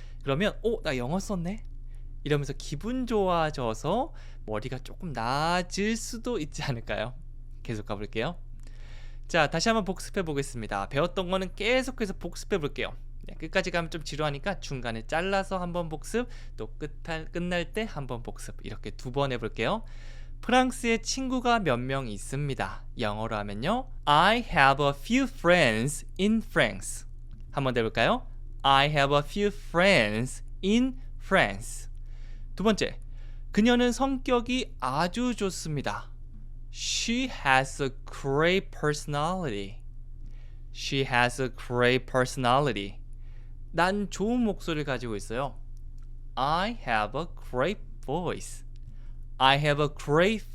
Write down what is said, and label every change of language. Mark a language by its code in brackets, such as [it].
[ko] 그러면 나 영어 썼네? 이러면서 기분 좋아져서 머리가 조금 나아질 수도 있지 않을까요? 계속 가볼게요. 자, 다시 한번 복습해 보겠습니다. 배웠던 거는 계속해서 복습해 볼게요. 끝까지 가면 좀 지루하니까 중간에 잘라서 한번 복습, 또 끝날 때 한번 복습, 이렇게 두 번 해볼게요. 프랑스에 친구가 몇 명 있습니다. 영어로 하면요, [en] I have a few friends in France. [ko] 한번 더 해볼까요? [en] I have a few friends in France. [ko] 두 번째, 그녀는 성격이 아주 좋습니다. [en] She has a great personality. She has a great personality. [ko] 난 좋은 목소리를 가지고 있어요. [en] I have a great voice. I have a great